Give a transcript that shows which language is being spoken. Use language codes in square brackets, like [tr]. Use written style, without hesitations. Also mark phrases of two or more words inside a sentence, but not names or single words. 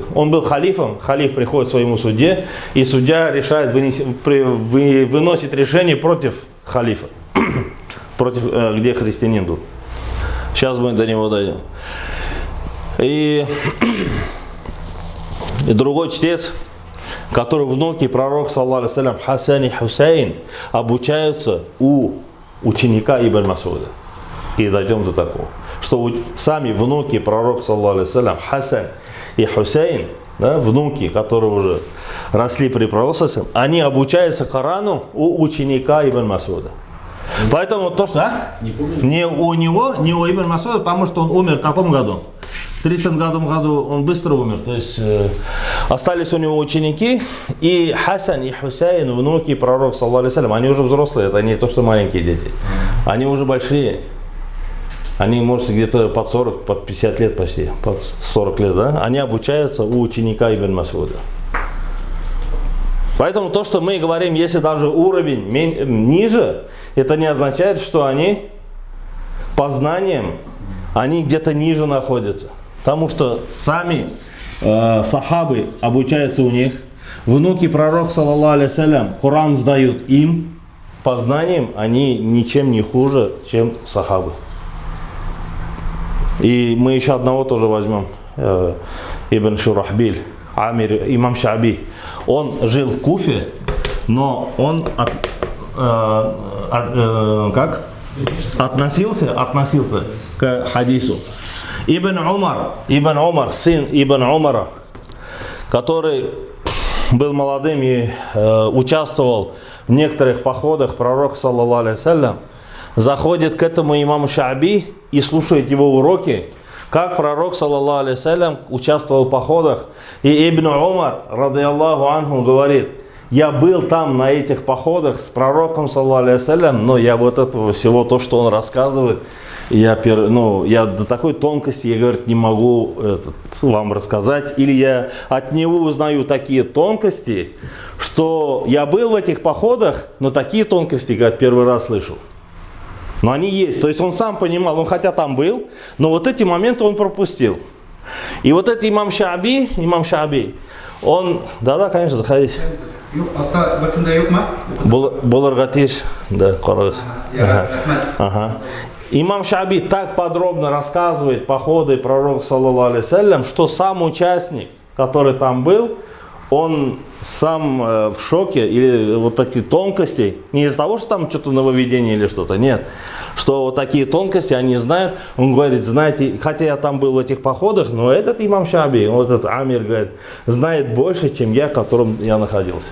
[ru] Он был халифом, халиф приходит к своему судье, и судья решает, выносит решение против халифа, против, где христианин был. Сейчас мы до него дойдем. И другой чтец, который внуки пророка, [ar] صلى الله عليه وسلم, [ru] Хасан и Хусейн, обучаются у ученика Ибн Масуда. И дойдем до такого, что сами внуки пророка, [ar] صلى الله عليه وسلم, [ru] Хасан и Хусейн, да, внуки, которые уже росли при пророке, они обучаются Корану у ученика Ибн Масуда. Поэтому то, что не у него, не у Ибн Масуда, потому что он умер в каком году? В 30 году он быстро умер, то есть остались у него ученики, и Хасан и Хусейн, внуки пророка, [ar] صلى الله عليه وسلم, [ru] они уже взрослые, это не то, что маленькие дети, они уже большие, они, может, где-то под 40, под 50 лет почти, под 40 лет, да, они обучаются у ученика Ибн Масуда. Поэтому то, что мы говорим, если даже уровень ниже, это не означает, что они по знаниям, они где-то ниже находятся. Потому что сами сахабы обучаются у них, внуки пророка, [ar] صلى الله عليه وسلم, [ru] Коран сдают им, по знаниям они ничем не хуже, чем сахабы. И мы еще одного тоже возьмем, Ибн Шурахбиль, Амир, имам Шааби. Он жил в Куфе, но он относился к хадису. Ибн Умар, сын Ибн Умара, который был молодым и участвовал в некоторых походах пророка, [ar] صلى الله عليه وسلم, [ru] заходит к этому имаму Шааби и слушает его уроки, как пророк, [ar] صلى الله عليه وسلم, [ru] участвовал в походах. И Ибн Умар, [ar] رضي الله عنه, [ru] говорит: я был там на этих походах с пророком, [ar] صلى الله عليه وسلم, [ru] но я вот этого всего, то, что он рассказывает, я до такой тонкости, я, говорит, не могу вам рассказать. Или я от него узнаю такие тонкости, что я был в этих походах, но такие тонкости, говорит, первый раз слышал. Но они есть. То есть он сам понимал, он хотя там был, но вот эти моменты он пропустил. И вот этот имам Шааби, он, да, конечно, заходите. Буларгатиш, да, Корос. Ага. Имам Шааби так подробно рассказывает походы пророка, [ar] صلى الله عليه وسلم, [ru] что сам участник, который там был, он сам в шоке, или вот такие тонкости, не из-за того, что там что-то нововведение или что-то, нет, что вот такие тонкости они знают. Он говорит: знаете, хотя я там был в этих походах, но этот имам Шааби, вот этот Амир, говорит, знает больше, чем я, в котором я находился.